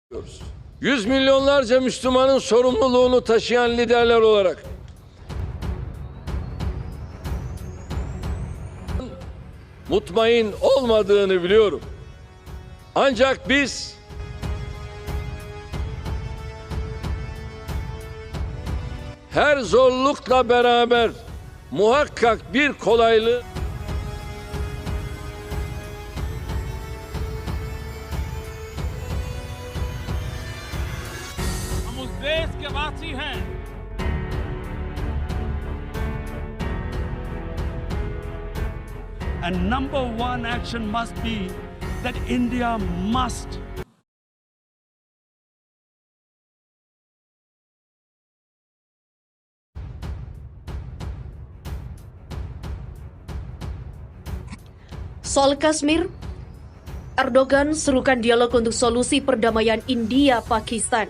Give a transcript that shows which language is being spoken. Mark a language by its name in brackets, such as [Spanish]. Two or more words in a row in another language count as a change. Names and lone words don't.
[Turkish] Yüz milyonlarca Müslümanın sorumluluğunu taşıyan liderler olarak mutmain olmadığını biliyorum. Ancak biz her zorlukla beraber muhakkak bir kolaylığı [Hindi] हम उस देश के वासी हैं [English] and number one action must be that India must [Indonesian] Soal Kashmir, Erdogan serukan dialog untuk solusi perdamaian India-Pakistan.